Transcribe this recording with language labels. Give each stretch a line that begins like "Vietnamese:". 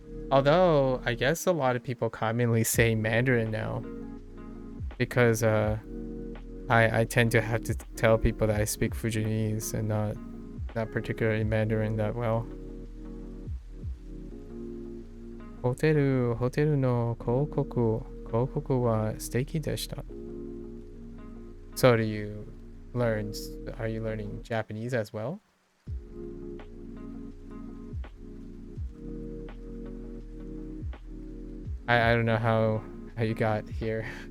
English: Although I guess a lot of people commonly say Mandarin now, because I tend to have to tell people that I speak Fujianese and not particularly Mandarin that well.
Japanese: ホテルの広告は素敵でした.
English: So are you learning Japanese as well? I don't know how you got here.